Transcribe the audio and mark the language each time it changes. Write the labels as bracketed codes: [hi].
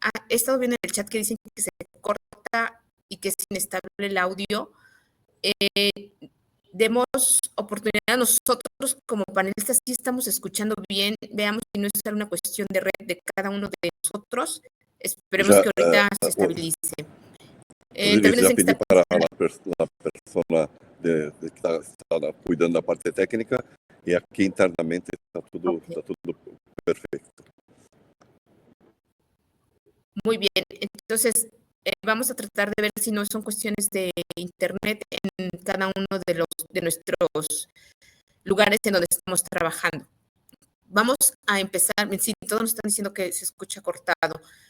[es] He estado viendo en el chat que dicen que se corta y que es inestable el audio. Demos oportunidad a nosotros como panelistas, sí estamos escuchando bien, veamos si no es una cuestión de red de cada uno de nosotros, esperemos que ahorita se estabilice. También dicen que está... para la la persona que está cuidando [pt] da parte técnica, e aqui internamente está tudo perfeito. [es] Muy bien, entonces vamos a tratar de ver si no son cuestiones de internet en cada uno de nuestros lugares en donde estamos trabajando. Vamos a empezar, sí, todos nos están diciendo que se escucha cortado.